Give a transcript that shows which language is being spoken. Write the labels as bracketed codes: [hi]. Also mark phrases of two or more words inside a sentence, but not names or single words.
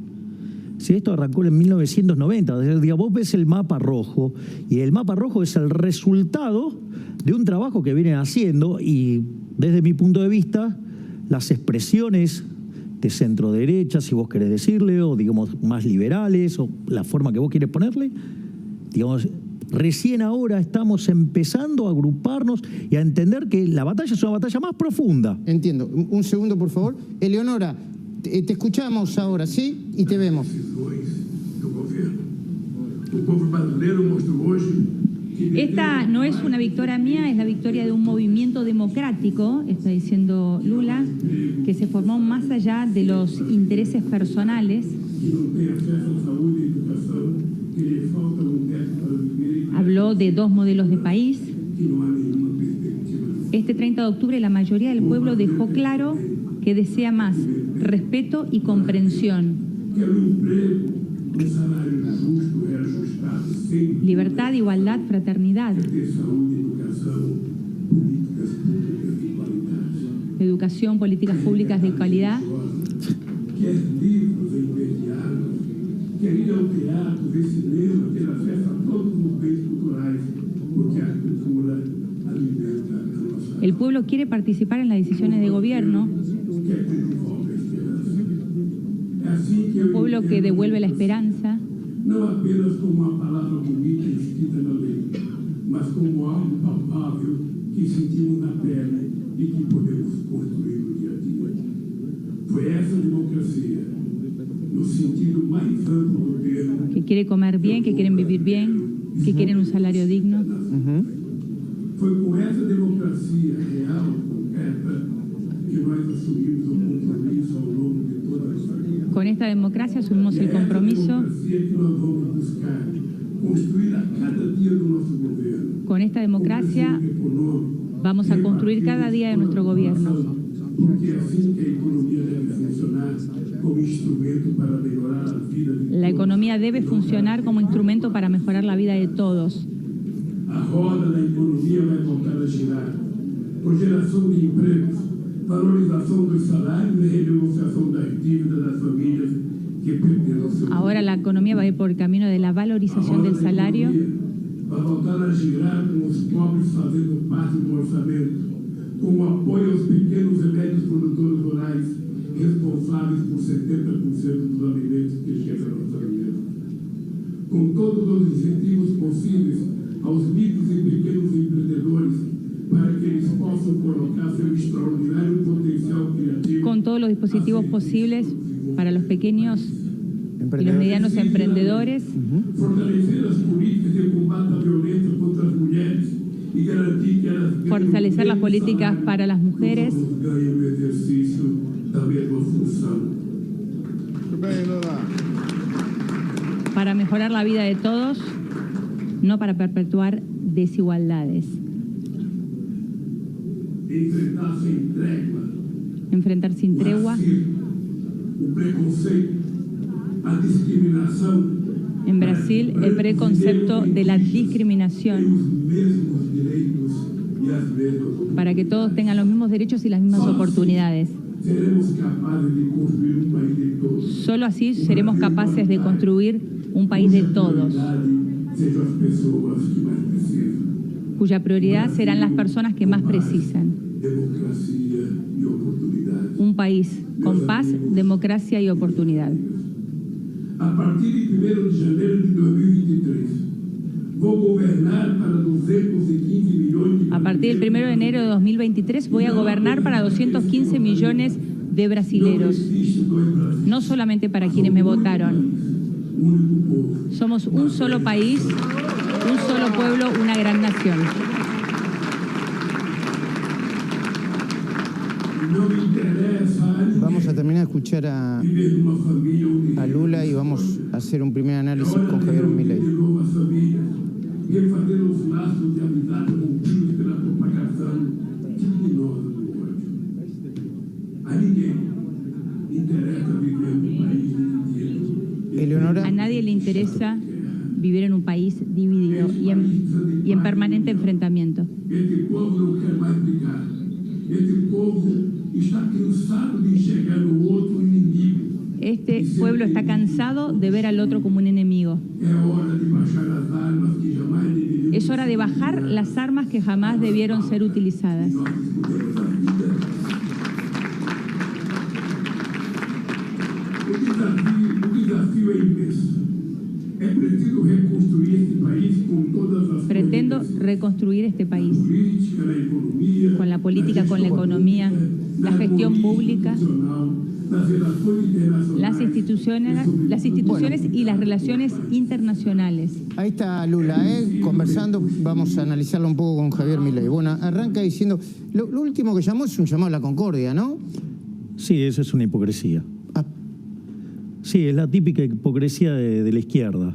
[es] Si esto arrancó en 1990, digo, vos ves el mapa rojo, y el mapa rojo es el resultado de un trabajo que vienen haciendo, y desde mi punto de vista, las expresiones de centro derecha, si vos querés decirle, o digamos más liberales, o la forma que vos quieres ponerle, digamos, recién ahora estamos empezando a agruparnos y a entender que la batalla es una batalla más profunda. Entiendo. Un segundo, por favor. Eleonora, te escuchamos ahora, ¿sí? Y te vemos. [pt] Do governo. O povo brasileiro mostrou hoje que [es] Esta no es una victoria mía, es la victoria de un movimiento democrático, está diciendo Lula, que se formó más allá de los intereses personales. [pt] não tem acesso à saúde e à educação, que lhe falta teto para viver, [es] Habló de dos modelos de país. [pt] que não há nenhuma perspectiva. [es] Este 30 de octubre la mayoría del pueblo dejó claro que desea más respeto y comprensión, [pt] Quero emprego, salário justo, reajustado, sem [es] libertad, igualdad, fraternidad, [pt] ter saúde, educação, políticas públicas de qualidade. [es] educación, políticas públicas de calidad. [pt] Quer livros imediatos, quer ir ao teatro, ver cinema, ter acesso a todos os bens culturais, porque a cultura alimenta a nossa. [es] El pueblo quiere participar en las decisiones de gobierno, [pt] Quer ter de volta a esperança. É assim que eu [es] un pueblo que [pt] entendo, [es] devuelve la esperanza, [pt] não apenas como uma palavra bonita escrita na lei, mas como algo palpável que sentimos na pele e que podemos construir no dia a dia. Foi essa democracia, no sentido mais amplo do termo, [es] que quiere comer bien, que quieren vivir bien, que quieren un salario digno. [pt] foi com essa democracia real, concreta, que nós assumimos o compromisso ao longo de toda a nossa vida. [es] Con esta democracia asumimos el [pt] É essa [es] compromiso, [pt] democracia que nós vamos buscar construir a cada dia do nosso governo. [es] con esta democracia [pt] Econômico, [es] vamos a construir cada día de nuestro gobierno. [pt] porque é assim que a economia deve funcionar como instrumento para melhorar a vida de [es] La [pt] todos. [es] economía debe funcionar como instrumento para mejorar la vida de todos. [pt] A roda da economia vai voltar a girar, com geração de empregos, valorização dos salários e renegociação das dívidas das famílias que perderam seu [es] Ahora la economía va a ir por el camino de la valorización del salario. [pt] Vai voltar a girar com os pobres fazendo parte do orçamento, com o apoio aos pequenos e médios produtores rurais, responsáveis por 70% dos alimentos que chegam à nossa mesa. Com todos os incentivos possíveis aos micros e pequenos empreendedores, para que eles possam colocar seu extraordinário potencial criativo. [es] Con todos los dispositivos posibles para los pequeños y los medianos emprendedores. [pt] Fortalecer as políticas de combate à violência contra as mulheres e garantir que elas [es] Fortalecer las políticas para las mujeres. [pt] ganhem o exercício da mesma função. [es] Para mejorar la vida de todos, no para perpetuar desigualdades. [pt] Enfrentar sem trégua [es] Enfrentar sin tregua [pt] o preconceito, a discriminação, [es] en Brasil el preconcepto de la discriminación, [pt] os mesmos direitos e as mesmas oportunidades. [es] para que todos tengan los mismos derechos y las mismas oportunidades. [pt] Seremos capazes de construir um país de todos. [es] Solo así seremos capaces de construir un país de todos, [pt] Sejam as pessoas que mais precisam. [es] cuya prioridad serán las personas que más precisan. [pt] Democracia e oportunidade. [es] Un país con paz, democracia y oportunidad. [pt] A partir de 1º de janeiro de 2023, vou governar para 215 milhões de [es] A partir del 1 de enero de 2023 voy a gobernar para 215 millones de brasileros, [pt] Existe dois Brasil, [es] no solamente para quienes me votaron. [pt] único povo. [es] Somos un solo país, un solo pueblo, una gran nación. [pt] Não me interessa a ninguém [es] Vamos a terminar de escuchar [pt] viver numa família onde [es] a Lula y vamos a hacer un primer análisis [pt] hora [es] con [pt] de [es] Javier [pt] reunir [es] Milei. [pt] de novo as famílias, refazer os laços de amizade rompidos pela propagação criminosa do ódio. A ninguém interessa viver num país dividido. [es] Eleonora, A nadie le interesa vivir en un país dividido y en permanente enfrentamiento. [pt] Este povo não quer mais brigar. Este povo está cansado de enxergar no outro inimigo. [es] Este pueblo está cansado de ver al otro como un enemigo. [pt] É hora de baixar as armas que jamais deveriam [es] Es hora de bajar las armas que jamás debieron ser utilizadas. [pt] nós disputarmos a vida. O desafio é imenso. É preciso reconstruir este país com todas as [es] Pretendo [pt] políticas, [es] reconstruir este país [pt] política, na economia, [es] con la política, [pt] na [es] con la [pt] gestão [es] economía, [pt] pública, [es] la [pt] na [es] gestión [pt] política [es] pública, [pt] institucional, nas relações internacionais, [es] las instituciones y las relaciones internacionales. ahí está Lula, conversando, vamos a analizarlo un poco con Javier Milei. Bueno, arranca diciendo, lo último que llamó es un llamado a la concordia, ¿no? Sí, eso es una hipocresía. Ah, Sí, es la típica hipocresía de la izquierda.